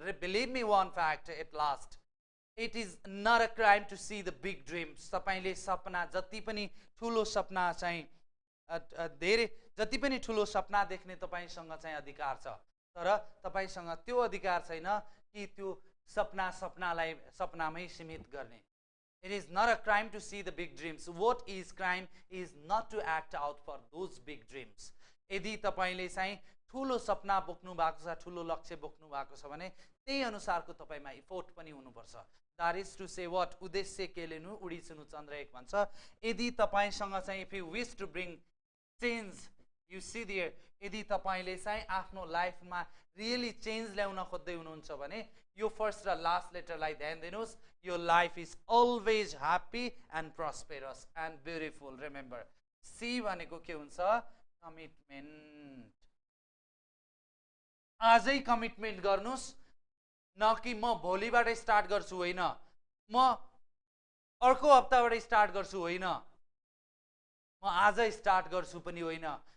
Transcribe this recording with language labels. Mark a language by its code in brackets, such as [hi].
[en] Believe me one fact at last, it is not a crime to see the big dreams. [ne] तपाईले सपना जति पनि ठूलो सपना चाहिँ धेरै जति पनि ठुलो सपना देख्ने तपाईसँग चाहिँ अधिकार छ, तर तपाईसँग त्यो अधिकार छैन कि त्यो सपनामै सीमित गर्ने. [en] It is not a crime to see the big dreams. What is crime is not to act out for those big dreams. [ne] यदि तपाईले चाहिँ ठुलो सपना बोक्नु भएको छ, ठुलो लक्ष्य बोक्नु भएको छ भने त्यही अनुसारको तपाईमा इफोर्ट पनि हुनुपर्छ. [en] That is to say what? [ne] उद्देश्य के लिनु, उडी सुनु चन्द्र एक भन्छ. यदि तपाईसँग चाहिँ [en] if you wish to bring change, you see there, [ne] यदि तपाईले चाहिँ आफ्नो लाइफमा रियली चेन्ज ल्याउन खोज्दै हुनुहुन्छ भने यो फर्स्ट र लास्ट लेटरलाई ध्यान दिनुहोस्. [en] Your life is always happy and prosperous and beautiful. [ne] Remember, C भनेको के हुन्छ? कमिटमेन्ट. आजै कमिटमेन्ट गर्नुस्, न कि म भोलिबाटै स्टार्ट गर्छु होइन, म अर्को हप्ताबाटै स्टार्ट गर्छु होइन, म आजै स्टार्ट गर्छु पनि होइन.